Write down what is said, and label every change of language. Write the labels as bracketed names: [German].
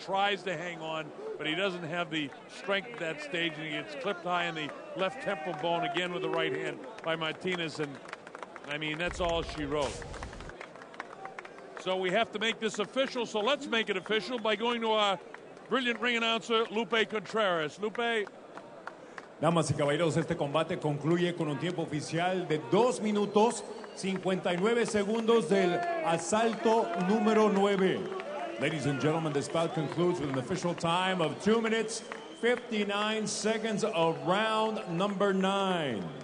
[English] He tries to hang on, but he doesn't have the strength at that stage, and he gets clipped high in the left temporal bone again with the right hand by Martinez. And, I mean, that's all she wrote. So we have to make this official, so let's make it official by going to our brilliant ring announcer, Lupe Contreras. Lupe. [Spanish] Damas y caballeros, este combate concluye con un tiempo oficial de 2 minutos 59 segundos del asalto número 9. [English] Ladies and gentlemen, this bout concludes with an official time of 2 minutes 59 seconds of round number 9.